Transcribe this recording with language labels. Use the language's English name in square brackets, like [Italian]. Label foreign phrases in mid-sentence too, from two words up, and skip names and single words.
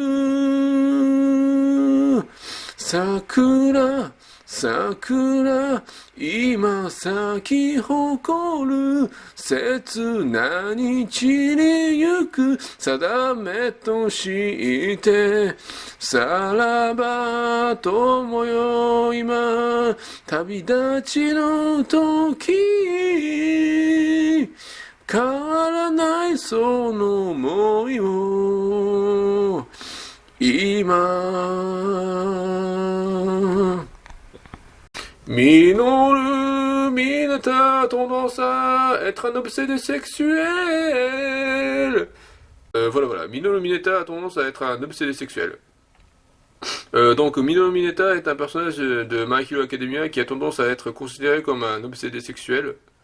[Japanese] る桜桜今咲き誇る切なに散りゆく定めとしてさらば友よ今旅立ちの時変わらないその想いを今 [French] Minoru Mineta a tendance à être un obsédé sexuel. Voilà. Minoru Mineta a tendance à être un obsédé sexuel. Donc Minoru Mineta est un personnage de My Hero Academia qui a tendance à être considéré comme un obsédé sexuel.